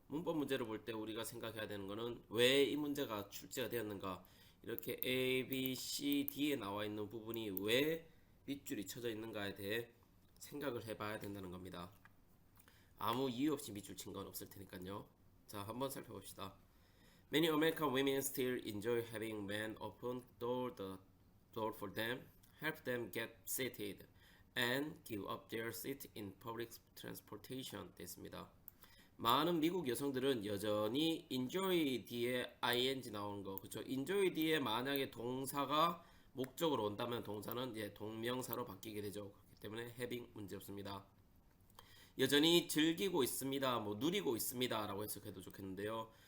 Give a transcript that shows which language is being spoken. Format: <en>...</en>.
<ko>문법 문제를 볼 때 우리가 생각해야 되는 것은 왜 이 문제가 출제가 되었는가, 이렇게 A, B, C, D에 나와 있는 부분이 왜 밑줄이 쳐져 있는가에 대해 생각을 해봐야 된다는 겁니다. 아무 이유 없이 밑줄 친 건 없을 테니까요. 자, 한번 살펴봅시다.</ko> <en>Many American women still enjoy having men open door for them, help them get seated, and give up their seat in public transportation.</en> <ko>됐습니다. 많은 미국 여성들은 여전히 enjoy 뒤에 ing 나오는 거, 그렇죠? enjoy 뒤에 만약에 동사가 목적으로 온다면 동사는 이제 동명사로 바뀌게 되죠. 그렇기 때문에 having 문제 없습니다. 여전히 즐기고 있습니다, 뭐 누리고 있습니다 라고 해석해도 좋겠는데요.</ko>